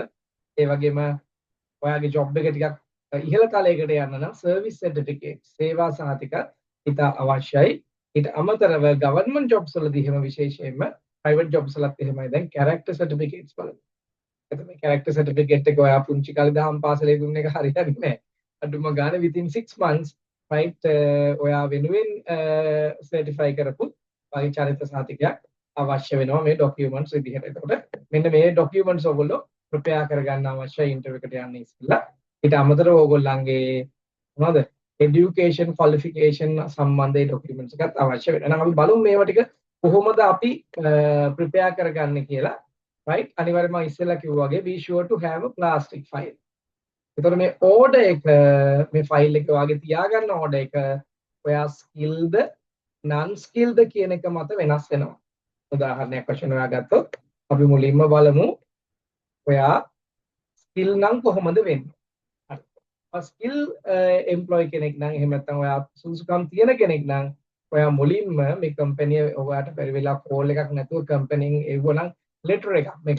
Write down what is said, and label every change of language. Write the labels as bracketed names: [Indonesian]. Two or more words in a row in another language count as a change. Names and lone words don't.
[Sinhala] ඒ වගේම ඔයාගේ job එක ටිකක් ඉහළ තලයකට යන්න නම් [English] service certificate [Sinhala] සේවා සහතික ඉතා අවශ්‍යයි. ඊට අමතරව [English] government jobs [Sinhala] වලදී එහෙම විශේෂයෙන්ම [English] private jobs [Sinhala] වලත් එහෙමයි දැන් [English] character certificates [Sinhala] බලන්න. එතකොට [English] character certificate [Sinhala] එක ඔයා පුංචි කාලේ දහම් පාසලේ දුන්න එක හරියන්නේ නැහැ. අඩුම ගානේ [English] within 6 months right [Sinhala] ඔයා වෙනුවෙන් certify කරපු වගේ චරිත සහතිකයක් අවශ්‍ය වෙනවා මේ documents විදිහට. එතකොට මෙන්න මේ documents ඔයගොල්ලෝ prepare කරගන්න අවශ්‍යයි interview එකට යන්න ඉස්සෙල්ලා. ඊට අමතරව ඔයගොල්ලන්ගේ මොනවද [English] education qualification [Sinhala] සම්බන්ධයේ documents එකත් අවශ්‍ය වෙනවා. එහෙනම් අපි බලමු මේවා ටික කොහොමද අපි prepare කරගන්නේ කියලා. [English] right [Sinhala] අනිවාර්යයෙන්ම මම ඉස්සෙල්ලා කිව්වා වගේ [English] be sure to have a plastic file. [Sinhala] එතකොට මේ order එක මේ file එක වාගේ තියාගන්න order එක ඔයා [English] skilled non skilled [Sinhala] කියන එක මත වෙනස් වෙනවා. උදාහරණයක් වශයෙන් ඔයා ගත්තොත් අපි මුලින්ම බලමු ඔයා skill නම් කොහොමද වෙන්නේ. හරි. [English] skill employee [Sinhala] කෙනෙක් නම් එහෙම නැත්නම් ඔයා සුසුකම් තියෙන කෙනෙක් නම් ඔයා මුලින්ම මේ company ඔයාට පරි වෙලා call එකක් නැතුව company එවුවනම් letter එකක් මේක